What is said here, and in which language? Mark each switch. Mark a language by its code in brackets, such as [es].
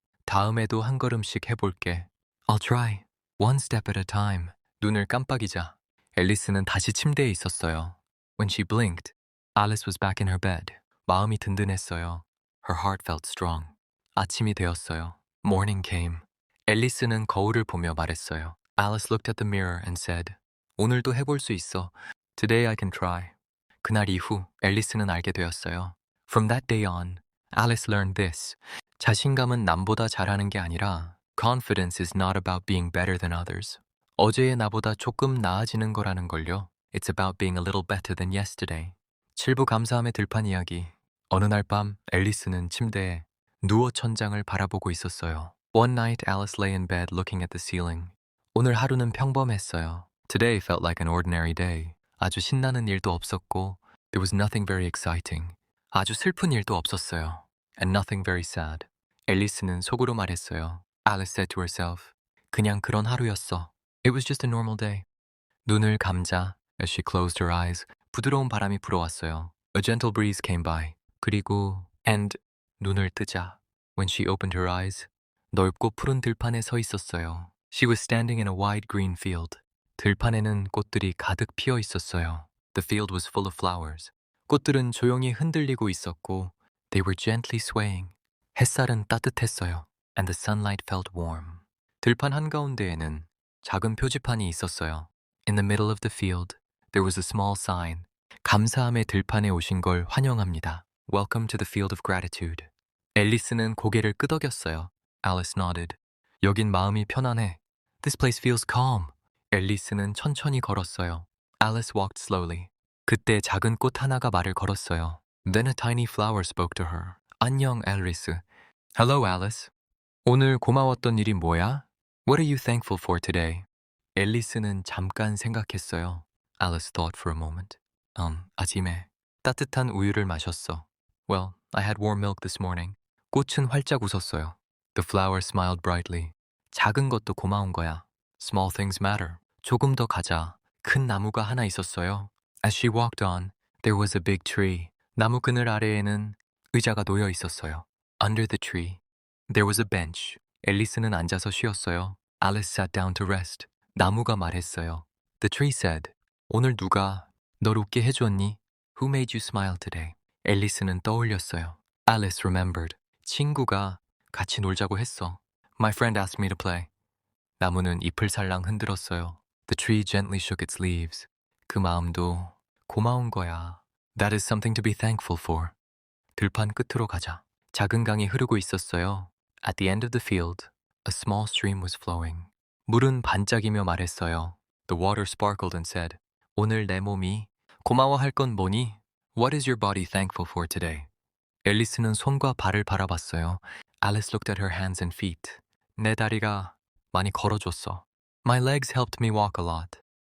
[ko] 다음에도 한 걸음씩 해볼게. [en] I'll try. One step at a time. [ko] 눈을 깜빡이자. 앨리스는 다시 침대에 있었어요. [en] When she blinked, Alice was back in her bed. [ko] 마음이 든든했어요. [en] Her heart felt strong. [ko] 아침이 되었어요. [en] Morning came. [ko] 앨리스는 거울을 보며 말했어요. [en] Alice looked at the mirror and said, [ko] 오늘도 해볼 수 있어. [en] Today I can try. [ko] 그날 이후 앨리스는 알게 되었어요. [en] From that day on, Alice learned this. [ko] 자신감은 남보다 잘하는 게 아니라 [en] Confidence is not about being better than others. [ko] 어제의 나보다 조금 나아지는 거라는 걸요. [en] It's about being a little better than yesterday. [ko] 7부 감사함의 들판 이야기. 어느 날 밤 앨리스는 침대에 누워 천장을 바라보고 있었어요. [en] One night Alice lay in bed looking at the ceiling. [ko] 오늘 하루는 평범했어요. [en] Today felt like an ordinary day. [ko] 아주 신나는 일도 없었고, [en] there was nothing very exciting. [ko] 아주 슬픈 일도 없었어요. [en] And nothing very sad. [ko] 앨리스는 속으로 말했어요. [en] Alice said to herself, [ko] 그냥 그런 하루였어. [en] It was just a normal day. [ko] 눈을 감자, [en] as she closed her eyes, [ko] 부드러운 바람이 불어왔어요. [en] A gentle breeze came by. [ko] 그리고, [en] and, [ko] 눈을 뜨자. [en] When she opened her eyes, [ko] 넓고 푸른 들판에 서 있었어요. [en] She was standing in a wide green field. [ko] 들판에는 꽃들이 가득 피어 있었어요. [en] The field was full of flowers. [ko] 꽃들은 조용히 흔들리고 있었고, [en] they were gently swaying. [ko] 햇살은 따뜻했어요. [en] And the sunlight felt warm. [ko] 들판 한가운데에는 작은 표지판이 있었어요. [en] In the middle of the field, there was a small sign. [ko] 감사함의 들판에 오신 걸 환영합니다. [en] Welcome to the field of gratitude. [ko] 앨리스는 고개를 끄덕였어요. [en] Alice nodded. [ko] 여긴 마음이 편안해. [en] This place feels calm. [ko] 앨리스는 천천히 걸었어요. [en] Alice walked slowly. [ko] 그때 작은 꽃 하나가 말을 걸었어요. [en] Then a tiny flower spoke to her. [ko] 안녕, 앨리스. [en] Hello, Alice. [ko] 오늘 고마웠던 일이 뭐야? [en] What are you thankful for today? [ko] 앨리스는 잠깐 생각했어요. [en] Alice thought for a moment. [ko] 아침에 따뜻한 우유를 마셨어. [en] Well, I had warm milk this morning. [ko] 꽃은 활짝 웃었어요. [en] The flower smiled brightly. [ko] 작은 것도 고마운 거야. [en] Small things matter. [ko] 조금 더 가자. 큰 나무가 하나 있었어요. [en] As she walked on, there was a big tree. [ko] 나무 그늘 아래에는 의자가 놓여 있었어요. [en] Under the tree, there was a bench. [ko] 앨리스는 앉아서 쉬었어요. [en] Alice sat down to rest. [ko] 나무가 말했어요. [en] The tree said, [ko] 오늘 누가 널 웃게 해주었니? [en] Who made you smile today? [ko] 앨리스는 떠올렸어요. [en] Alice remembered. [ko] 친구가 같이 놀자고 했어. [en] My friend asked me to play. [ko] 나무는 잎을 살랑 흔들었어요. [en] The tree gently shook its leaves. [ko] 그 마음도 고마운 거야. [en] That is something to be thankful for. [ko] 들판 끝으로 가자. 작은 강이 흐르고 있었어요. [en] At the end of the field, a small stream was flowing. [ko] 물은 반짝이며 말했어요. [en] The water sparkled and said, [ko] 오늘 내 몸이 고마워할 건 뭐니? [en] What is your body thankful for today? [ko] 앨리스는 손과 발을 바라봤어요. [en] Alice looked at her hands and feet. [ko] 내 다리가 많이 걸어줬어. [en] My legs helped me walk a lot.